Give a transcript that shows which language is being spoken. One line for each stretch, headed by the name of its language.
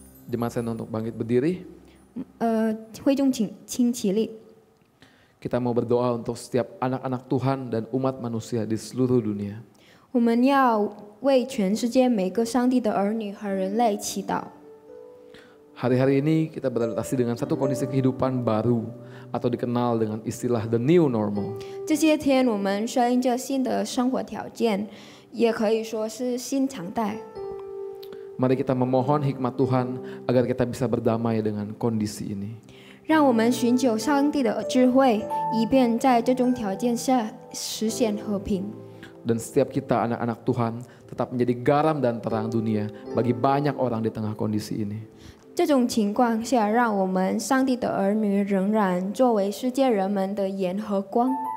Indonesian: Jemaat saya untuk bangkit berdiri.
Chinese: 会众请起立。
Indonesian: Kita mau berdoa untuk setiap anak-anak Tuhan dan umat manusia di seluruh dunia.
Chinese: 我们要为全世界每个上帝的儿女和人类祈祷。
Indonesian: Hari-hari ini kita beradaptasi dengan satu kondisi kehidupan baru atau dikenal dengan istilah
English: the new normal.
Chinese: 这些天我们适应着新的生活条件，也可以说是新常态。
Indonesian: Mari kita memohon hikmat Tuhan agar kita bisa berdamai dengan kondisi ini.
Chinese: 让我们寻求上帝的智慧，以便在这种条件下实现和平。
Indonesian: Dan setiap kita anak-anak Tuhan tetap menjadi garam dan terang dunia bagi banyak orang di tengah kondisi ini.
Chinese: 这种情况下，让我们上帝的儿女仍然作为世界人们的盐和光。